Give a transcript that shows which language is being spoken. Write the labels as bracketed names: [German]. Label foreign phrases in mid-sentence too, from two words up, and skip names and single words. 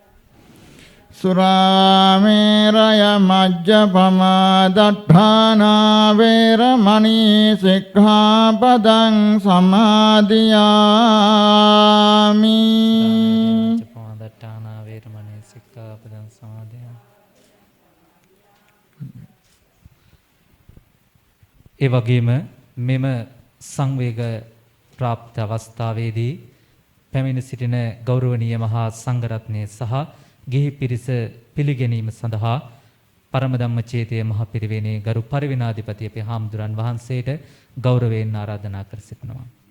[Pali] සුරාමේරය මජ්ජපමා දට්ඨානා වේරමණී සික්ඛාපදං සමාදියාමි. දට්ඨානා වේරමණී සික්ඛාපදං සමාදියාමි. [Sinhala] ඒ වගේම මෙම සංවේග ප්‍රාප්ත අවස්ථාවේදී පැමිණ සිටින ගෞරවනීය මහා සංඝරත්නය සහ ගිහි පිරිස පිළිගැනීම සඳහා පරම ධම්මචේතිය මහ පිරිවෙනේ ගරු පරිවිනාධිපති අපේ හාමුදුරන් වහන්සේට ගෞරවයෙන් ආරාධනා කර සිටිනවා.